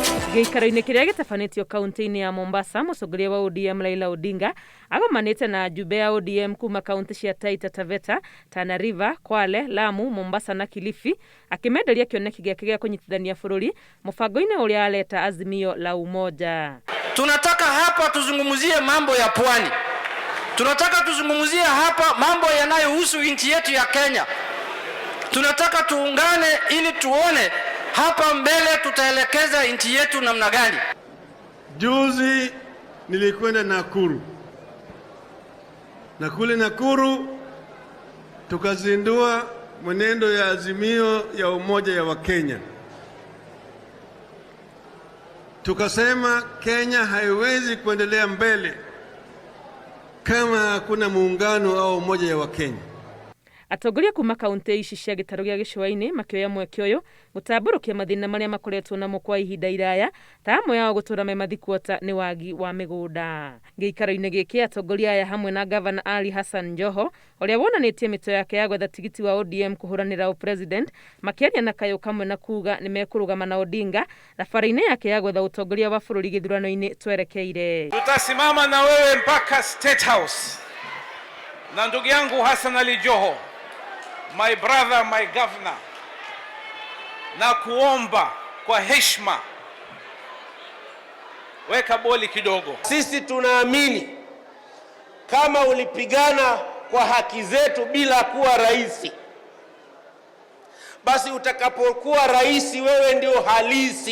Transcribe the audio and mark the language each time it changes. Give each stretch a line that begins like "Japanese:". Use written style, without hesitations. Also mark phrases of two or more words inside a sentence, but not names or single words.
Kikuyu: Gĩikaro-inĩ kĩrĩa gĩtabanĩtio kaunti-inĩ ya Mombasa, mũtongoria wa ODM Raila Odinga agomanĩte na njumbe ya ODM kuma kaunti cia Taita Taveta, Tana River, Kwale, Lamu, Mombasa na Kilifi, akĩmenderia kĩoneki gĩake gĩa kũnyitithania bũrũri mũbango-inĩ ũrĩa aleta Azimio la Umoja.
Swahili: Tunataka hapa tuzungumzie mambo ya pwani. Tunataka tuzungumzie hapa mambo yanayohusu nchi yetu ya Kenya. Tunataka tuungane ili tuone hapa mbele tutaelekeza nchi yetu namna gani. Juzi nilikwenda Nakuru. Na kule Nakuru tukazindua mwenendo ya Azimio ya Umoja ya Wakenya. Tukasema Kenya haiwezi kuendelea mbele kama hakuna muungano au umoja ya Wakenya.
Kikuyu: Atongoria kuma kaunti ici cia gĩtarũ gĩa Gĩcũwainĩ makĩoya mweke ũyũ gũtambũrũkia mathĩna marĩa makoretwo namo kwa ihinda iraya, ta amwe yao gũtũra memathikuota nĩ wagi wa mĩgũnda. Gĩikaro-inĩ gĩkĩ atongoria aya hamwe na Ngabana Joho ũrĩa wonanĩtie mĩto yake ya gwetha tigiti wa ODM kũhũranĩra ũpresident, makĩaria na kayũ kamwe na kuga nĩmekũrũgama na Odinga thabarĩ-inĩ yake ya gwetha ũtongoria wa bũrũri gĩthurano-inĩ twerekeire.
Swahili: Tutasimama na wewe mpaka State House. Na ndugu yangu Hassan Joho,
English: my brother, my governor,
Swahili: na kuomba kwa heshima, weka boli kidogo. Sisi tunaamini kama ulipigana kwa haki zetu bila kuwa rais, basi utakapokuwa rais wewe ndio halisi.